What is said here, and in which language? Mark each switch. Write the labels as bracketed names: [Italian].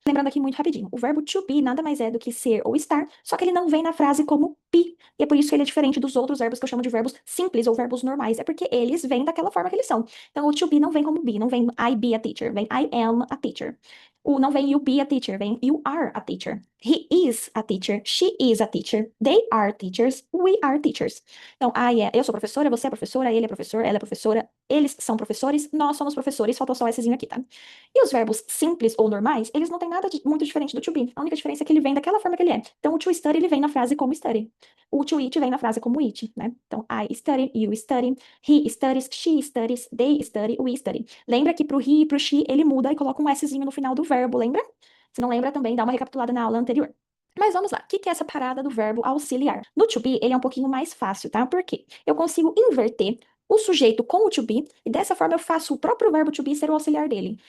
[Portuguese] Lembrando aqui muito rapidinho, o verbo to be nada mais é do que ser ou estar, só que ele não vem na frase como be, e é por isso que ele é diferente dos outros verbos que eu chamo de verbos simples ou verbos normais, é porque eles vêm daquela forma que eles são. Então o to be não vem como be, não vem [English] I be a teacher, [Portuguese] vem [English] I am a teacher. [Portuguese] O não vem [English] you be a teacher, [Portuguese] vem [English] you are a teacher. He is a teacher, she is a teacher, they are teachers, we are teachers. [Portuguese] Então, eu sou professora, você é professora, ele é professor, ela é professora, eles são professores, nós somos professores, faltou só essezinho aqui, tá? E os verbos simples ou normais, eles não têm nada muito diferente do to be. A única diferença é que ele vem daquela forma que ele é. Então, o to study, ele vem na frase como study. O to eat vem na frase como eat, né? [English] Então, I study, you study, he studies, she studies, they study, we study. [Portuguese] Lembra que pro he e pro she, ele muda e coloca um szinho no final do verbo, lembra? Se não lembra, também dá uma recapitulada na aula anterior. Mas vamos lá, o que é essa parada do verbo auxiliar? No to be, ele é um pouquinho mais fácil, tá? Por quê? Eu consigo inverter o sujeito com o to be, e dessa forma eu faço o próprio verbo to be ser o auxiliar dele.